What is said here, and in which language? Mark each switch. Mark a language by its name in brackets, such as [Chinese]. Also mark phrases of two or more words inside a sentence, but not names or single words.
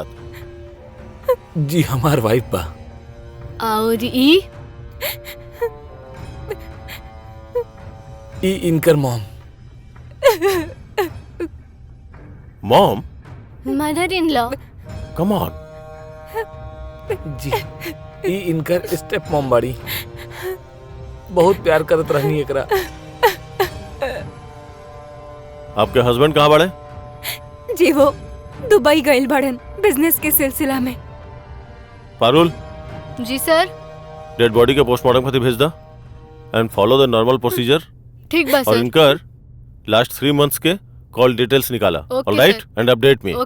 [Bhojpuri] जी हमार वाइफ बा। और इनकर मॉम। मॉम? [English] mother in law. come on. [Bhojpuri] जी इनकर [English] step mom [Bhojpuri] बाड़ी। बहुत प्यार करत रहनी एकरा। आपके हस्बैंड कहाँ बड़े? जी वो दुबई गइल बड़न बिजनेस के सिलसिला में। पारुल, जी सर। [English] dead body [Bhojpuri] के पोस्टमार्टम खातिर भेज दा [English] and follow the normal procedure. [Bhojpuri] ठीक बा और सर। इनकर [English] last 3 months [Bhojpuri] के [English] call details [Bhojpuri] निकाला। [English] Okay, ऑलराइट, sir. and update me.